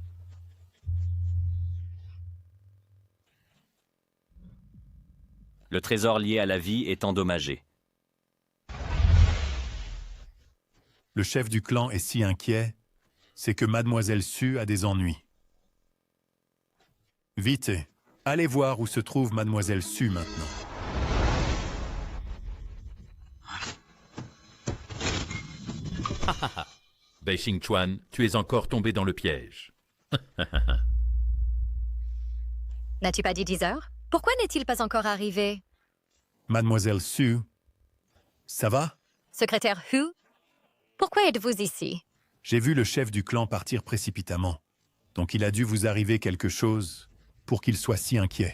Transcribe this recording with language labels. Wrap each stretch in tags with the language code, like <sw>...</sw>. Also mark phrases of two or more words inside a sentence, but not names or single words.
<fr>Le trésor lié à la vie est endommagé. Le chef du clan est si inquiet, c'est que Mademoiselle Su a des ennuis. Vite, allez voir où se trouve Mademoiselle Su maintenant. Ha ha ha. Bai Xingchuan, tu es encore tombé dans le piège. N'as-tu pas dit 10 heures? Pourquoi n'est-il pas encore arrivé? Mademoiselle Su, ça va? Secrétaire Hu? Pourquoi êtes-vous ici? J'ai vu le chef du clan partir précipitamment, donc il a dû vous arriver quelque chose pour qu'il soit si inquiet.</fr>